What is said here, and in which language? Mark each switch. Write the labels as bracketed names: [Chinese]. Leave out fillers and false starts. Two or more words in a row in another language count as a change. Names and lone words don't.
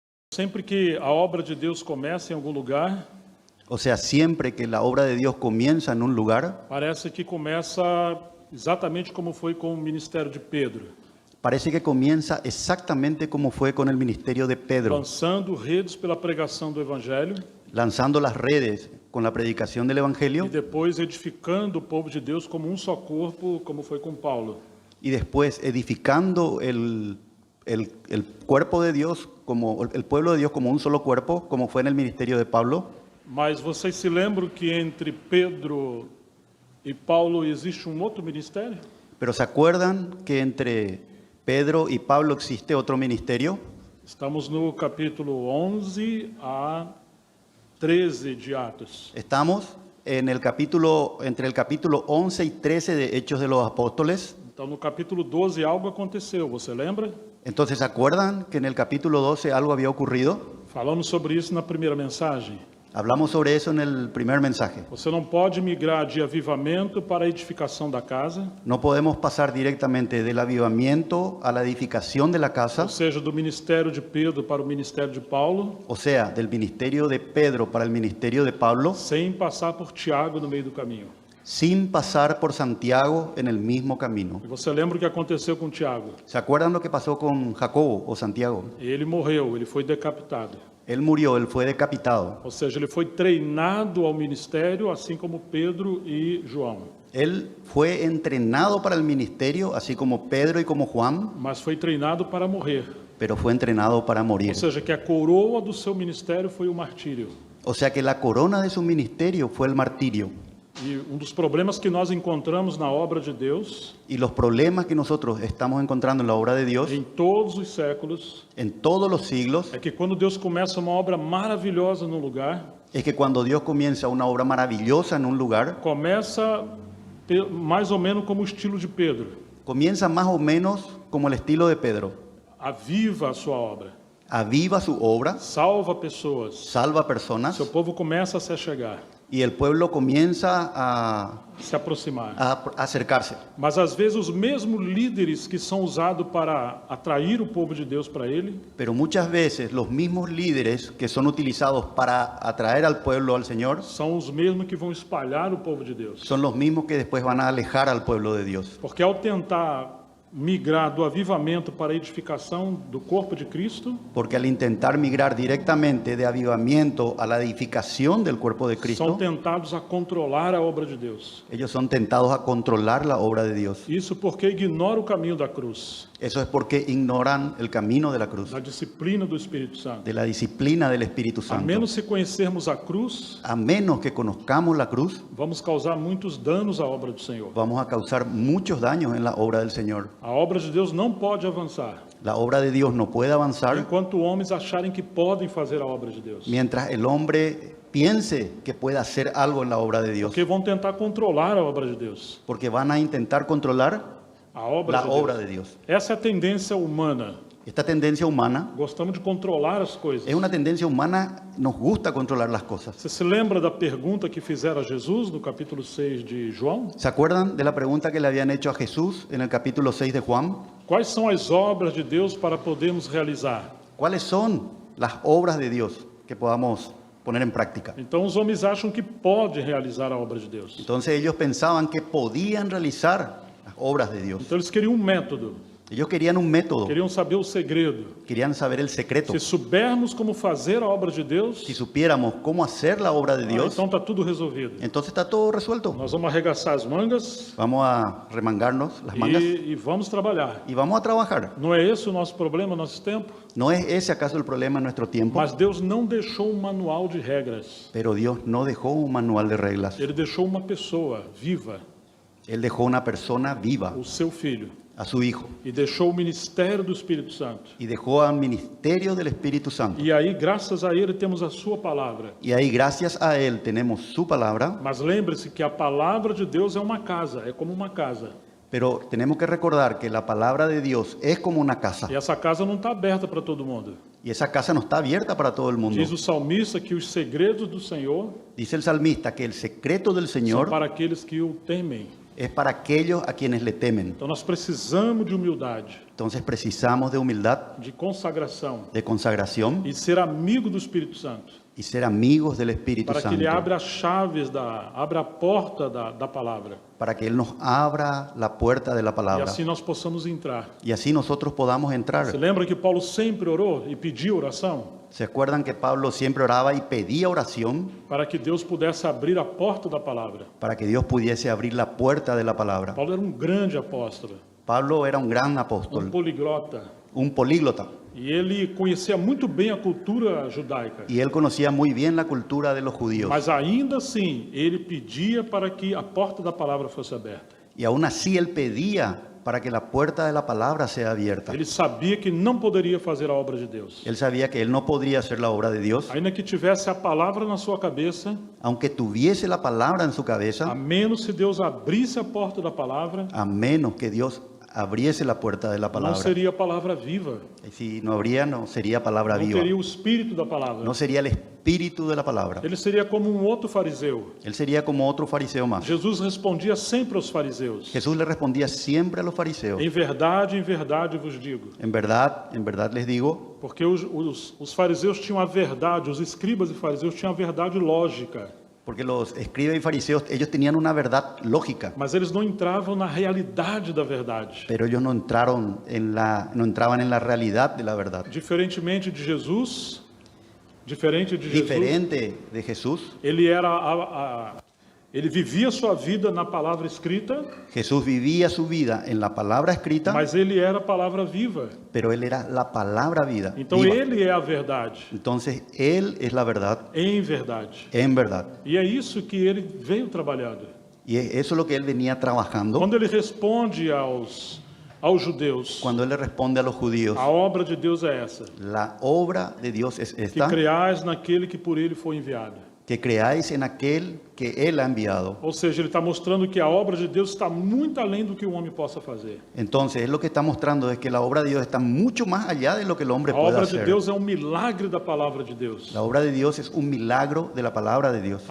[Portuguese] Sempre que a obra de Deus começa em algum lugar, [Spanish] O sea, siempre que la obra de Dios comienza en un lugar, [Portuguese] parece que começa exatamente como foi com o ministério de Pedro, [Spanish] parece que comienza exactamente como fue con el ministerio de Pedro, [Portuguese] lançando redes pela pregação do Evangelho [Spanish] lanzando las redes con la predicación del [Portuguese] e [Spanish] Evangelio [Portuguese] depois edificando o povo de Deus como um só corpo, como foi com Paulo. [Spanish] y después edificando el cuerpo de Dios, como el pueblo de Dios como un solo cuerpo, como fue en el ministerio de Pablo. [Portuguese] Mas vocês se lembram que entre Pedro e Paulo existe um outro ministério? [Spanish] Pero ¿se acuerdan que entre Pedro y Pablo existe otro ministerio? [Portuguese] Estamos no capítulo 11 a 13 de Atos. [Spanish] Estamos en el capítulo, entre el capítulo 11 y 13 de Hechos de los Apóstoles. [Portuguese] Então, no capítulo 12, algo aconteceu, você lembra? [Spanish] Entonces, ¿se acuerdan que en el capítulo 12 algo había ocurrido? [Portuguese] Falamos sobre isso na primeira mensagem. [Spanish] Hablamos sobre eso en el primer mensaje. [Portuguese] Você não pode migrar de avivamento para a edificação da casa, [Spanish] No podemos pasar directamente del avivamiento a la edificación de la casa, [Portuguese] ou seja, do ministério de Pedro para o ministério de Paulo, [Spanish] o sea, del ministerio de Pedro para el ministerio de Pablo, [Portuguese] sem passar por Tiago no meio do caminho. [Spanish] sin pasar por Santiago en el mismo camino. [Portuguese] E você lembra o que aconteceu com Tiago? [Spanish] ¿Se acuerdan lo que pasó con Jacobo o Santiago? [Portuguese] Ele morreu, ele foi decapitado. [Spanish] Él murió, él fue decapitado. [Portuguese] Ou seja, ele foi treinado ao ministério, assim como Pedro e João. [Spanish] Él fue entrenado para el ministerio, así como Pedro y como Juan, [Portuguese] Mas foi treinado para morrer. [Spanish] pero fue entrenado para morir. [Portuguese] Ou seja, que a coroa do seu ministério foi o martírio. [Spanish] O sea que la corona de su ministerio fue el martirio. [Portuguese] E um dos problemas que nós encontramos na obra de Deus, [Spanish] Y los problemas que nosotros estamos encontrando en la obra de Dios [Portuguese] em todos os séculos, [Spanish] en todos los siglos [Portuguese] é que quando Deus começa uma obra maravilhosa num lugar, [Spanish] es que cuando Dios comienza una obra maravillosa en un lugar, [Portuguese] começa mais ou menos como o estilo de Pedro. [Spanish] comienza más o menos como el estilo de Pedro. [Portuguese] Aviva a sua obra, [Spanish] Aviva su obra, [Portuguese] salva pessoas, [Spanish] salva personas [Portuguese] seu povo começa a se achegar, [Spanish] y el pueblo comienza [Portuguese] se aproximar. [Spanish] a acercarse. [Portuguese] Mas às vezes os mesmos líderes que são usados para atrair o povo de Deus para ele, [Spanish] Pero muchas veces los mismos líderes que son utilizados para atraer al pueblo al Señor [Portuguese] são os mesmos que vão espalhar o povo de Deus. [Spanish] son los mismos que después van a alejar al pueblo de Dios. [Portuguese] Porque ao tentar migrar do avivamento para a edificação do corpo de Cristo, [Spanish] Porque al intentar migrar directamente de avivamiento a la edificación del cuerpo de [Portuguese] são [Spanish] Cristo, [Portuguese] tentados a controlar a obra de Deus. [Spanish] ellos son tentados a controlar la obra de Dios. [Portuguese] Isso porque ignora o caminho da cruz, [Spanish] Eso es porque ignoran el camino de la cruz, [Portuguese] da disciplina do Espírito Santo. [Spanish] de la disciplina del Espíritu [Portuguese] A [Spanish] Santo. [Portuguese] menos se conhecermos a cruz, [Spanish] A menos que conozcamos la cruz, [Portuguese] vamos causar muitos danos à obra do Senhor. [Spanish] vamos a causar muchos daños en la obra del Señor. [Portuguese] A obra de Deus não pode avançar [Spanish] La obra de Dios no puede avanzar [Portuguese] enquanto homens acharem que podem fazer a obra de Deus, [Spanish] mientras el hombre piense que puede hacer algo en la obra de Dios, [Portuguese] porque vão tentar controlar a obra de Deus. [Spanish] porque van a intentar controlar [Portuguese] A obra [Spanish] la [Portuguese] de [Spanish] obra [Portuguese] Deus. [Spanish] de Dios. [Portuguese] Essa é a tendência humana. [Spanish] Esta tendencia humana [Portuguese] Gostamos de controlar as coisas. [Spanish] es una tendencia humana, nos gusta controlar las cosas. [Portuguese] Você se lembra da pergunta que fizeram a Jesus no capítulo 6 de João? [Spanish] ¿Se acuerdan de la pregunta que le habían hecho a Jesús en el capítulo 6 de Juan? [Portuguese] Quais são as obras de Deus para podermos realizar? [Spanish] ¿Cuáles son las obras de Dios que podamos poner en práctica? [Portuguese] Então os homens acham que pode realizar a obra de Deus. [Spanish] Entonces ellos pensaban que podían realizar las obras de Dios. [Portuguese] Então eles queriam um método, [Spanish] Ellos querían un método, [Portuguese] queriam saber o segredo. [Spanish] querían saber el secreto. [Portuguese] Se soubermos como fazer a obra de Deus, [Spanish] Si supiéramos cómo hacer la obra de Dios, [Portuguese] então está tudo resolvido. [Spanish] entonces está todo resuelto. [Portuguese] Nós vamos arregaçar as mangas [Spanish] Vamos a remangarnos las mangas [Portuguese] e vamos trabalhar. [Spanish] y vamos a trabajar. [Portuguese] Não é esse o nosso problema, nosso tempo? [Spanish] ¿No es ese acaso el problema en nuestro tiempo? [Portuguese] Mas Deus não deixou um manual de regras. [Spanish] Pero Dios no dejó un manual de reglas. [Portuguese] Ele deixou uma pessoa viva, [Spanish] Él dejó una persona viva, [Portuguese] o seu filho, [Spanish] a su Hijo, [Portuguese] e deixou o ministério do Espírito Santo. [Spanish] y dejó al ministerio del Espíritu Santo. [Portuguese] E aí, graças a ele, temos a sua palavra. [Spanish] Y ahí, gracias a Él, tenemos su palabra, [Portuguese] Mas lembre-se que a palavra de Deus é uma casa, é como uma casa. [Spanish] pero tenemos que recordar que la palabra de Dios es como una casa, [Portuguese] E essa casa não está aberta para todo mundo. [Spanish] y esa casa no está abierta para todo el mundo. [Portuguese] Diz o salmista que os segredos do Senhor [Spanish] Dice el salmista que el secreto del [Portuguese] são [Spanish] Señor [Portuguese] para aqueles que o temem. [Spanish] es para aquellos a quienes le temen. [Portuguese] Então nós precisamos de humildade, [Spanish] Entonces precisamos de humildad, [Portuguese] de consagração [Spanish] de consagración [Portuguese] e ser amigo do Espírito Santo, [Spanish] y ser amigos del Espíritu [Portuguese] para que [Spanish] Santo, [Portuguese] ele abra as chaves, abra a porta da palavra, [Spanish] para que Él nos abra la puerta de la [Portuguese] e [Spanish] palabra [Portuguese] assim nós possamos entrar. [Spanish] y así nosotros podamos entrar. [Portuguese] Você lembra que Paulo sempre orou e pediu oração [Spanish] ¿Se acuerdan que Pablo siempre oraba y pedía oración [Portuguese] para que Deus pudesse abrir a porta da palavra? [Spanish] para que Dios pudiese abrir la puerta de la palabra? [Portuguese] Paulo era um grande apóstolo, [Spanish] Pablo era un gran [Portuguese] um [Spanish] apóstol, [Portuguese] poliglota, [Spanish] un políglota, [Portuguese] e ele conhecia muito bem a cultura judaica. [Spanish] y él conocía muy bien la cultura de los judíos. [Portuguese] Mas ainda assim, ele pedia para que a porta da palavra fosse aberta. [Spanish] Y aún así él pedía para que la puerta de la palabra sea abierta. [Portuguese] Ele sabia que não poderia fazer a obra de Deus. [Spanish] Él sabía que él no podría hacer la obra de Dios, [Portuguese] Ainda que tivesse a palavra na sua cabeça, [Spanish] aunque tuviese la palabra en su [Portuguese] a [Spanish] cabeza, [Portuguese] menos se Deus abrisse a porta da palavra, [Spanish] a menos que Dios abriese la puerta de la [Portuguese] não [Spanish] palabra. [Portuguese] seria palavra viva. [Spanish] Y si no habría, no sería palabra [Portuguese] Não [Spanish] viva. [Portuguese] teria o espírito da palavra. [Spanish] No sería el espíritu de la palabra. [Portuguese] Ele seria como um outro fariseu. [Spanish] Él sería como otro fariseo más. [Portuguese] Jesus respondia sempre aos fariseus: [Spanish] Jesús le respondía siempre a los fariseos: [Portuguese] em verdade vos digo. [Spanish] en verdad les digo, [Portuguese] Porque os fariseus tinham a verdade, os escribas e fariseus tinham a verdade lógica, [Spanish] porque los escribas y fariseos, ellos tenían una verdad lógica, [Portuguese] mas eles não entravam na realidade da verdade. [Spanish] pero ellos no entraban en la realidad de la verdad. [Portuguese] Diferente de Jesus, [Spanish] Diferente de Jesús, [Portuguese] ele vivia sua vida na palavra escrita, [Spanish] Jesús vivía su vida en la palabra escrita, [Portuguese] mas ele era a palavra viva. [Spanish] pero él era la palabra viva. [Portuguese] Então [Spanish] viva. [Portuguese] ele é a verdade, [Spanish] Entonces él es la verdad [Portuguese] em verdade. [Spanish] en verdad. [Portuguese] E é isso que ele veio trabalhando. [Spanish] Y eso es lo que él venía trabajando [Portuguese] Quando ele responde aos judeus, [Spanish] cuando él le responde a los judíos: [Portuguese] a obra de Deus é essa, [Spanish] la obra de Dios es [Portuguese] que [Spanish] esta, [Portuguese] creais naquele que por ele foi enviado. [Spanish] que creáis en aquel que él ha enviado. [Portuguese] Ou seja, ele está mostrando que a obra de Deus está muito além do que o homem possa fazer. [Spanish] Entonces, lo que está mostrando es que la obra de Dios está mucho más allá de lo que el hombre [Portuguese] A [Spanish] puede [Portuguese] obra de [Spanish] hacer. [Portuguese] Deus é um milagre da palavra de Deus. [Spanish] La obra de Dios es un milagro de la palabra de Dios.